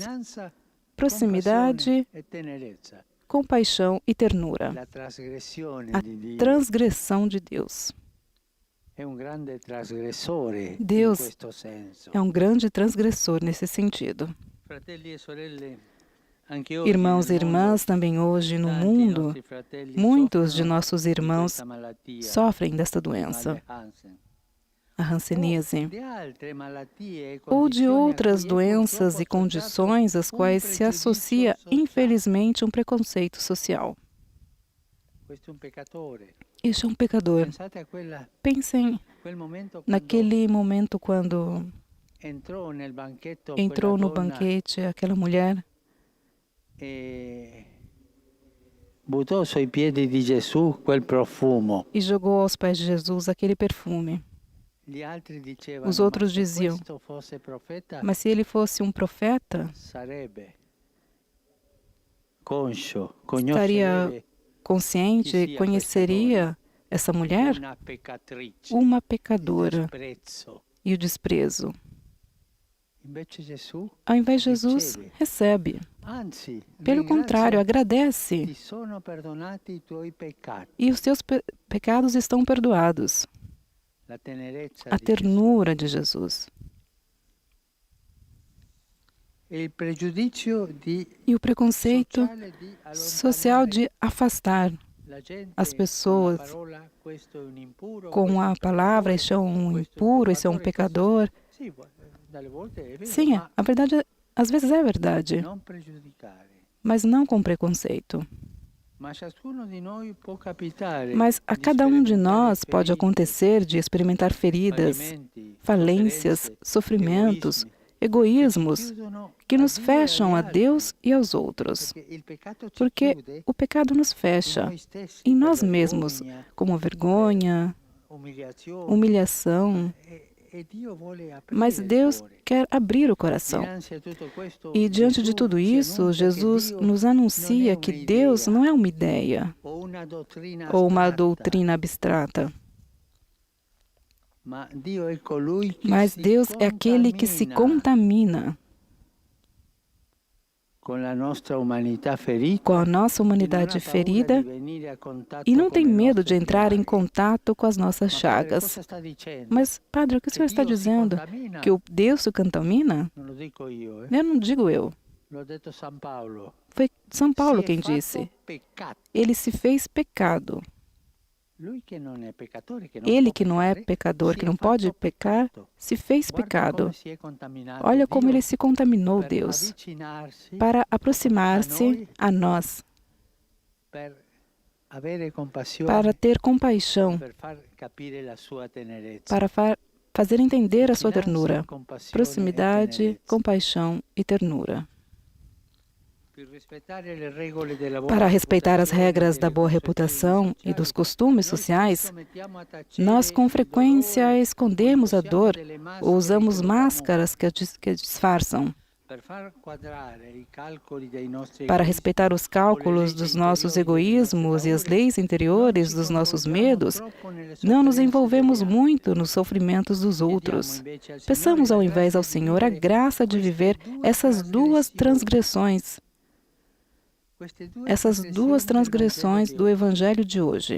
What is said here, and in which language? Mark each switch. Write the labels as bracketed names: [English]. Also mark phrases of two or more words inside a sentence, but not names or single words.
[Portuguese] Proximidade, compaixão e ternura. A transgressão de Deus. Deus é um grande transgressor nesse sentido. [Italian] Anche oggi [Portuguese] Irmãos e [Italian] nel mondo, [Portuguese] irmãs, também hoje no [Italian] tanti [Portuguese] mundo, [Italian] nostri fratelli [Portuguese] muitos de [Italian] soffrono [Portuguese] nossos [Italian] di [Portuguese] irmãos [Italian] questa malattia, [Portuguese] sofrem desta [Italian] il mal [Portuguese] doença, de Hansen, a o hanseníase, [Italian] di altre malattie e [Portuguese] ou de [Italian] condizioni a [Portuguese] outras [Italian] cui è [Portuguese] doenças [Italian] purtroppo [Portuguese] e [Italian] associato [Portuguese] condições às quais se [Italian] pregiudizio [Portuguese] associa, [Italian] sociale. [Portuguese] infelizmente, um preconceito social. [Italian] Questo è un peccatore. [Portuguese] Este é um pecador. [Italian] Pensate a [Portuguese] Pensem [Italian] quel momento quando [Portuguese] naquele momento quando [Italian] entrò nel banchetto quella [Portuguese] entrou no [Italian] donna [Portuguese] banquete aquela mulher [Italian] e buttò sui piedi di Gesù quel profumo. [Portuguese] e jogou aos pés de Jesus aquele perfume. [Italian] Gli altri [Portuguese] Os [Italian] dicevano, ma [Portuguese] outros [Italian] se [Portuguese] diziam, [Italian] questo fosse profeta, [Portuguese] mas se ele fosse um profeta, [Italian] sarebbe conscio, [Portuguese] estaria [Italian] conoscerebbe [Portuguese] consciente, conheceria essa mulher, [Italian] una peccatrice, [Portuguese] uma [Italian] il [Portuguese] pecadora, [Italian] disprezzo. [Portuguese] e o desprezo. [Italian] Invece Gesù [Portuguese] Ao invés de Jesus, [Italian] riceve, [Portuguese] recebe. [Italian] anzi, [Portuguese] Pelo contrário, [Italian] ringrazia, [Portuguese] agradece. [Italian] ti sono perdonati i tuoi peccati. [Portuguese] E os teus pecados estão perdoados. [Italian] La tenerezza [Portuguese] A [Italian] di Gesù. [Portuguese] ternura de Jesus. [Italian] E il pregiudizio di [Portuguese] E o preconceito [Italian] sociale di [Portuguese] social [Italian] allontanare [Portuguese] de afastar [Italian] la gente [Portuguese] as [Italian] con la [Portuguese] pessoas [Italian] parola, questo è un impuro, [Portuguese] com [Italian] questo è [Portuguese] a [Italian] un [Portuguese] palavra, [Italian] peccatore, [Portuguese] este é um [Italian] questo è un [Portuguese] impuro, esse é um [Italian] peccatori, [Portuguese] pecador. [Italian] Sì, dalle volte è vero, [Portuguese] Sim, [Italian] ma [Portuguese] a verdade, às vezes é verdade, [Italian] non pregiudicare. [Portuguese] mas não com preconceito. [Italian] Ma ciascuno di noi può capitare [Portuguese] Mas a [Italian] di [Portuguese] cada um de [Italian] sperimentare [Portuguese] nós pode [Italian] ferite, [Portuguese] acontecer de experimentar feridas, [Italian] fallimenti, [Portuguese] falências, [Italian] sofferenze, [Portuguese] sofrimentos, [Italian] egoismi che ci [Portuguese] egoísmos [Italian] chiudono [Portuguese] que [Italian] a [Portuguese] nos [Italian] Dio e [Portuguese] fecham a [Italian] agli altri, [Portuguese] Deus e aos outros. [Italian] perché il peccato ci [Portuguese] Porque [Italian] chiude [Portuguese] o pecado nos [Italian] in [Portuguese] fecha [Italian] noi stessi [Portuguese] em [Italian] per [Portuguese] nós mesmos, [Italian] vergogna, [Portuguese] como vergonha, [Italian] umiliazione, [Portuguese] humilhação. [Italian] e Dio vuole [Portuguese] Mas [Italian] aprire il [Portuguese] Deus [Italian] cuore. [Portuguese] quer abrir o coração. [Italian] Dinanzi a tutto questo, [Portuguese] E diante de [Italian] Gesù [Portuguese] tudo [Italian] ci [Portuguese] isso, [Italian] annuncia che [Portuguese] Jesus [Italian] Dio [Portuguese] nos [Italian] non è [Portuguese] anuncia que Deus [Italian] un'idea [Portuguese] não é uma ideia [Italian] o una dottrina [Portuguese] ou uma [Italian] astratta, [Portuguese] doutrina abstrata, [Italian] ma Dio è colui che [Portuguese] mas [Italian] si [Portuguese] Deus é aquele que se contamina [Italian] con la nostra umanità ferita [Portuguese] com a nossa [Italian] e non ha [Portuguese] humanidade [Italian] paura [Portuguese] ferida [Italian] di venire a contatto [Portuguese] e não [Italian] con [Portuguese] tem [Italian] le [Portuguese] medo [Italian] nostre [Portuguese] de entrar em [Italian] piaghe. [Portuguese] contato com as nossas [Italian] Ma padre, [Portuguese] chagas. [Italian] cosa sta dicendo? [Portuguese] Mas, Padre, o que o [Italian] Che [Portuguese] senhor está [Italian] Dio si [Portuguese] dizendo? [Italian] contamina? [Portuguese] Que o Deus se contamina? [Italian] Non lo dico io, [Portuguese] Eu não digo eu. [Italian] l'ho detto San Paolo. [Portuguese] Foi São Paulo [Italian] Si è [Portuguese] quem [Italian] fatto [Portuguese] disse. [Italian] peccato. [Portuguese] Ele se fez pecado. [Italian] Lui che non è peccatore, che non [Portuguese] Ele [Italian] può [Portuguese] que não é [Italian] peccare, [Portuguese] pecador, [Italian] si [Portuguese] que [Italian] è [Portuguese] não pode [Italian] fatto [Portuguese] pecar, [Italian] peccato. [Portuguese] se fez [Italian] Guarda [Portuguese] pecado. [Italian] come si è contaminato [Portuguese] Olha como [Italian] Dio [Portuguese] ele se contaminou, [Italian] per [Portuguese] Deus, [Italian] avvicinarsi [Portuguese] para [Italian] a [Portuguese] aproximar-se [Italian] noi, [Portuguese] a nós, [Italian] per avere compassione, [Portuguese] para ter compaixão, [Italian] per far capire la sua tenerezza. [Portuguese] para fazer entender a sua [Italian] Vicinanza, [Portuguese] ternura, [Italian] compassione e [Portuguese] proximidade, [Italian] tenerezza. [Portuguese] compaixão e ternura. [Italian] Per rispettare le regole della buona [Portuguese] Para respeitar as [Italian] reputazione, [Portuguese] regras da [Italian] delle [Portuguese] boa [Italian] consuetudini [Portuguese] reputação e dos [Italian] sociali, [Portuguese] costumes [Italian] noi [Portuguese] sociais, [Italian] spesso mettiamo a tacere [Portuguese] nós com [Italian] il [Portuguese] frequência [Italian] dolore, [Portuguese] escondemos a [Italian] impossiamo [Portuguese] dor [Italian] delle [Portuguese] ou [Italian] maschere [Portuguese] usamos [Italian] che lo [Portuguese] máscaras que disfarçam. [Italian] per far quadrare i calcoli dei nostri [Portuguese] Para [Italian] egoismi [Portuguese] respeitar os cálculos dos nossos egoísmos e as leis interiores dos nossos medos, não nos envolvemos muito nos sofrimentos dos outros. Peçamos ao invés ao Senhor a graça de viver essas duas transgressões do Evangelho de hoje.